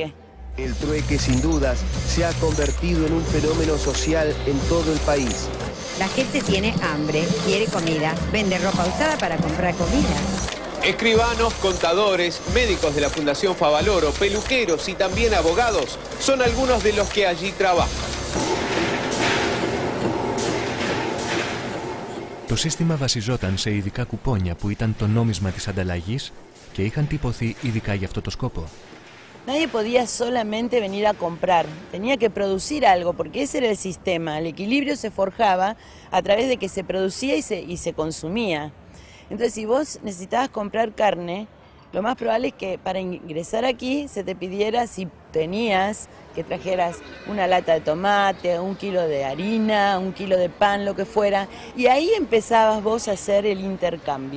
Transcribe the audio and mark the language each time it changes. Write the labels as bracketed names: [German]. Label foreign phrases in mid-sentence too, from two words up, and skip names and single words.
[Spanish] El trueque, sin dudas, se ha convertido en un fenómeno social en todo el país. La gente tiene hambre, quiere comida, vende ropa usada para comprar comida. Escribanos, contadores, médicos de la Fundación Favaloro, peluqueros y también abogados son algunos de los que allí trabajan. [Greek] Το σύστημα βασιζόταν σε ειδικά κουπόνια που ήταν το νόμισμα της ανταλλαγής και είχαν τυπωθεί ειδικά για αυτό το σκόπο. [Spanish] Nadie podía solamente venir a comprar, tenía que producir algo, porque ese era el sistema. El equilibrio se forjaba a través de que se producía y se consumía. Entonces, si vos necesitabas comprar carne, lo más probable es que para ingresar aquí se te pidiera, si tenías, que trajeras una lata de tomate, un kilo de harina, un kilo de pan, lo que fuera, y ahí empezabas vos a hacer el intercambio.